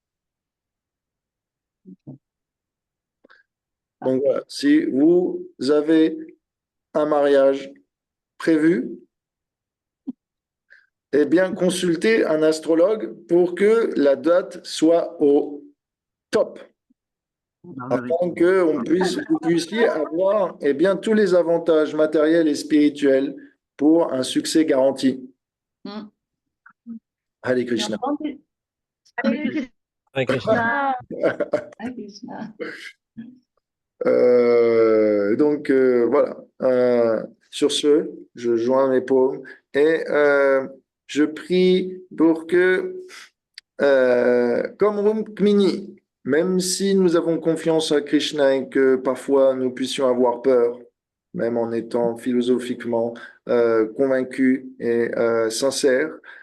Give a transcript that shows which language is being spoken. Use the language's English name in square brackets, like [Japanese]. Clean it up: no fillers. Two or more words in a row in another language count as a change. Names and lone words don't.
[French] Donc voilà, si vous avez un mariage prévu, eh bien, consultez un astrologue pour que la date soit au top, afin que vous puissiez avoir eh bien, tous les avantages matériels et spirituels pour un succès garanti. Mm. [Sanskrit] हरे कृष्ण. हरे कृष्ण. हरे कृष्ण. [French] Voilà. Sur ce, je joins mes paumes et je prie pour que, comme Rukmini, même si nous avons confiance à Krishna et que parfois nous puissions avoir peur, même en étant philosophiquement convaincus et sincères,